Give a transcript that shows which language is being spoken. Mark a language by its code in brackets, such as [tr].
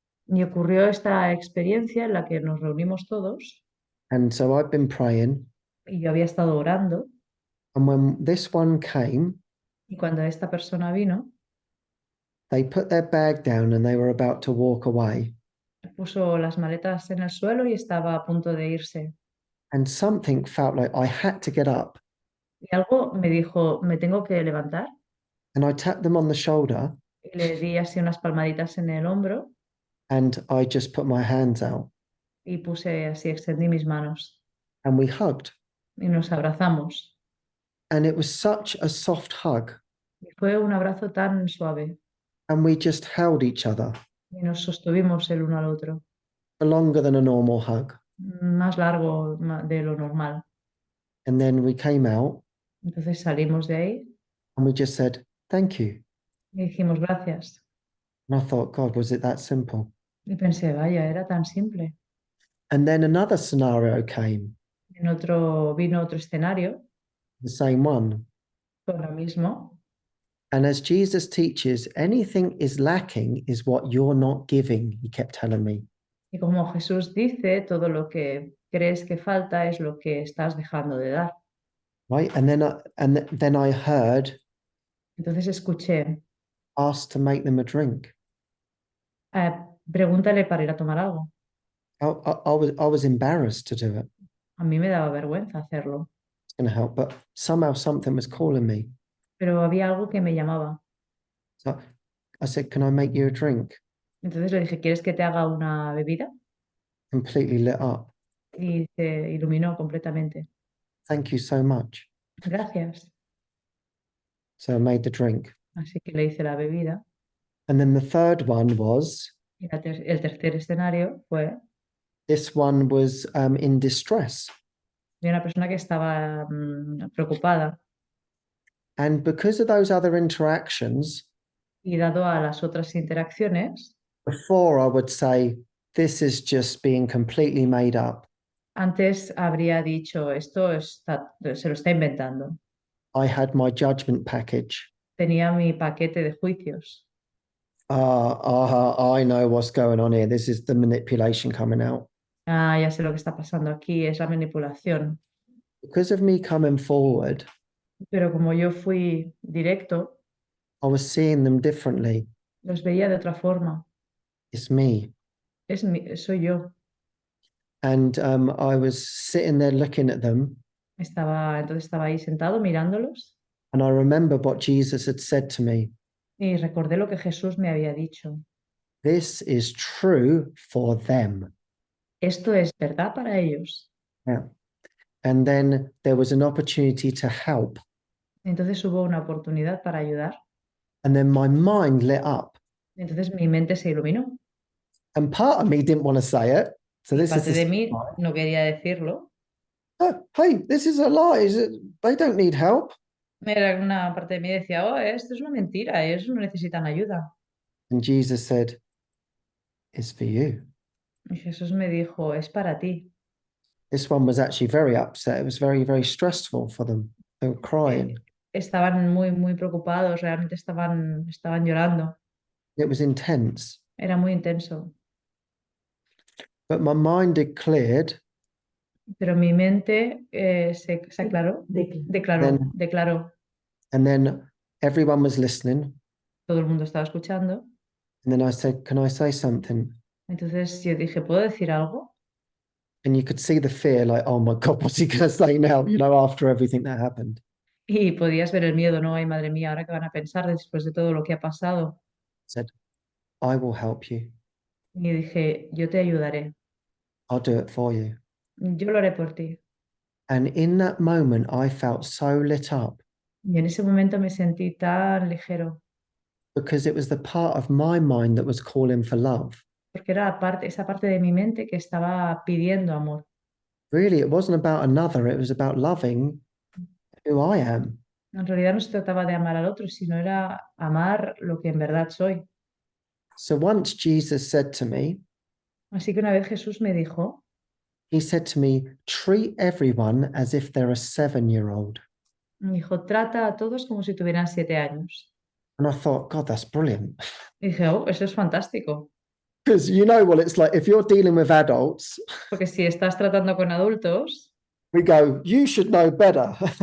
[es] Y ocurrió esta experiencia en la que nos reunimos todos [en] And so I've been praying. [es] y yo había estado orando [en] And when this one came, [es] y cuando esta persona vino, [en] they put their bag down and they were about to walk away. [es] puso las maletas en el suelo y estaba a punto de irse. [en] And something felt like I had to get up. [es] Y algo me dijo, me tengo que levantar. [en] And I tapped them on the shoulder [es] Y le di así unas palmaditas en el hombro [en] and I just put my hands out [es] y puse así, extendí mis manos [en] and we hugged. [es] y nos abrazamos. [en] And it was such a soft hug. [es] Y fue un abrazo tan suave [en] And we just held each other [es] y nos sostuvimos el uno al otro, [en] for longer than a normal hug. [es] más largo de lo normal. [en] And then we came out [es] Entonces salimos de ahí [en] and we just said, thank you. [es] y dijimos gracias. [en] And I thought, God, was it that simple? [es] Y pensé, vaya, era tan simple. [en] And then another scenario came, [es] Vino otro escenario [en] the same one. [es] con lo mismo. [en] And as Jesus teaches, anything is lacking is what you're not giving, he kept telling me. [es] Y como Jesús dice, todo lo que crees que falta es lo que estás dejando de dar. [en] Right. And then I heard, [es] Entonces escuché, [en] ask to make them a drink. [es] pregúntale para ir a tomar algo. [en] I was embarrassed to do it. [es] A mí me daba vergüenza hacerlo, [en] It's going to help. But somehow something was calling me. [es] pero había algo que me llamaba. [en] So I said, can I make you a drink? [es] Entonces le dije, ¿quieres que te haga una bebida? [en] Completely lit up. [es] Y se iluminó completamente. [en] Thank you so much. [es] Gracias. [en] So I made the drink. [es] Así que le hice la bebida. [en] And then the third one was, [es] Y el tercer escenario fue [en] this one was in distress. [es] de una persona que estaba preocupada. [en] And because of those other interactions, [es] Y dado a las otras interacciones, [en] before I would say, this is just being completely made up. [es] antes habría dicho, se lo está inventando. [en] I had my judgment package. [es] Tenía mi paquete de juicios. [en] I know what's going on here. This is the manipulation coming out. [es] Ah, ya sé lo que está pasando aquí, es la manipulación. [en] Because of me coming forward, [es] Pero como yo fui directo, [en] I was seeing them differently. [es] los veía de otra forma. [en] It's me. [es] Soy yo. [en] And I was sitting there looking at them. [es] Entonces estaba ahí sentado mirándolos [en] And I remember what Jesus had said to me. [es] y recordé lo que Jesús me había dicho. [en] This is true for them. [es] Esto es verdad para ellos. [en] Yeah. And then there was an opportunity to help. [es] Entonces hubo una oportunidad para ayudar. [en] And then my mind lit up. [es] Entonces mi mente se iluminó. [en] And part of me didn't want to say it. So [es] Y [en] this [es] parte [en] is [es] de [en] the, [es] mí no quería decirlo. [en] oh, hey, this is a lie. They don't need help. [es] Una parte de mí decía, oh, esto es una mentira, ellos no necesitan ayuda. [en] And Jesus said, it's for you. [es] Y Jesús me dijo, es para ti. [en] This one was actually very upset. It was very, very stressful for them. They were crying. [es] Estaban muy, muy preocupados, realmente estaban llorando. [en] It was intense. [es] Era muy intenso. [en] But my mind had cleared. [es] Pero mi mente se aclaró, declaró. [en] And then everyone was listening. [es] Todo el mundo estaba escuchando. [en] And then I said, can I say something? [es] Entonces yo dije, ¿puedo decir algo? [en] And you could see the fear, like, oh my God, what's he going to say now? You know, after everything that happened. [es] Y podías ver el miedo, ¿no? Ay, madre mía, ¿ahora qué van a pensar después de todo lo que ha pasado? [en] I said, I will help you. [es] Y dije, yo te ayudaré. [en] I'll do it for you. [es] Yo lo haré por ti. [en] And in that moment, I felt so lit up. [es] Y en ese momento me sentí tan ligero. [en] because it was the part of my mind that was calling for love. [es] porque era esa parte de mi mente que estaba pidiendo amor. [en] Really, it wasn't about another, it was about loving who I am. [es] En realidad no se trataba de amar al otro, sino era amar lo que en verdad soy. [en] So once Jesus said to me, [es] Así que una vez Jesús me dijo, [en] he said to me, treat everyone as if they're a 7-year-old. [es] trata a todos como si tuvieran 7 años. [en] And I thought, God, that's brilliant. [es] Y dije, oh, eso es fantástico, [en] Because you know what it's like if you're dealing with adults, [es] porque si estás tratando con adultos, [en] we go, you should know better.